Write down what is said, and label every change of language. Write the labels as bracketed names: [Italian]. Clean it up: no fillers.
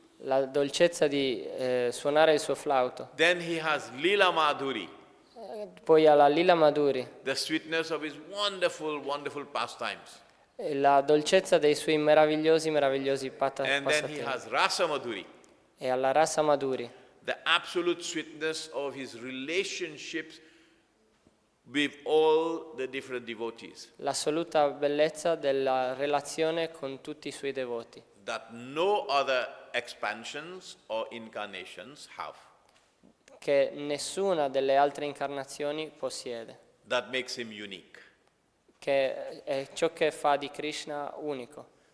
[Italian] La dolcezza di suonare il suo flauto. [English] Then he has Lila Madhuri. [Italian] Poi ha la Lila Madhuri. [English] The sweetness of his wonderful, wonderful pastimes. [Italian] La dolcezza dei suoi meravigliosi [English] And then he [Italian] passatempi. [English] has Rasa Madhuri. [Italian] E alla Rasa Madhuri. [English] the absolute sweetness of his relationships with all the different devotees [Italian] l'assoluta bellezza della relazione con tutti i suoi devoti, [English] that no other expansions or incarnations have. [Italian] che nessuna delle altre incarnazioni possiede, [English] That makes him unique. [Italian] che è ciò che fa di Krishna unico.